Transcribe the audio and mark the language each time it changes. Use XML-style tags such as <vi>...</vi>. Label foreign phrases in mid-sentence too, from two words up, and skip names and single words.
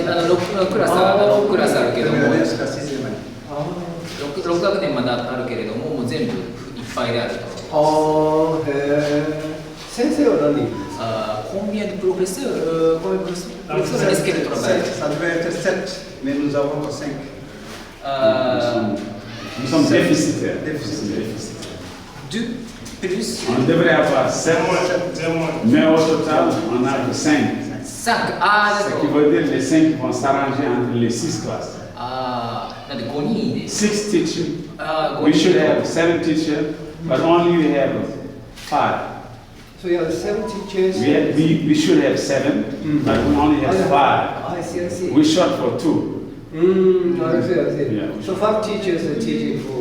<ja>クラスあるけども、6学年まであるけれども、もう全部いっぱいであると。先生は何人ですか</ja> <fr>？Combien de professeurs est-ce qu'elle travaille? Ça devait être 7, mais nous avons 5. Nous sommes déficitaires. 2 plus. On devrait avoir 7, mais au total, on a que 5. 5. Ah, Ce qui veut dire que les 5 vont s'arranger entre les 6 classes.</fr> <ja>なんで5人で。</ja> <en>6 teachers. 5 We</en> <ja>人</ja> <en>should</en> <ja>で。</ja> <en>have 7 teachers, but only we have 5. So you have 7 teachers? We should have 7, but we only have 5. I see. We're short for 2. I see. Yeah. So 5 teachers are teaching for</en>